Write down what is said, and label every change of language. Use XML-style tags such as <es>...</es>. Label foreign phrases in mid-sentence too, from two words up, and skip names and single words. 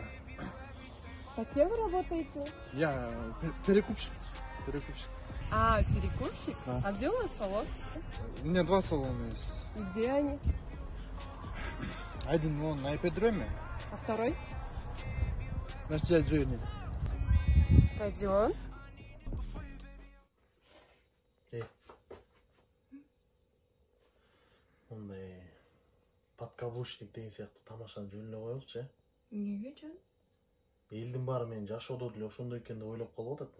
<ru>А кем вы работаете? Я перекупщик. Перекупщик? Да. А где у вас салон? У меня два салона есть. И где они? Один вон на ипподроме, А второй? на стадионе. Стадион?</ru> <ky>Ондай подкаблучник деген сыяктуу тамашаны жөнүнө коелучу, Эмнеге жөн? элдин баары менин жашоодо деле ошондой экен деп ойлоп калып атат.</ky>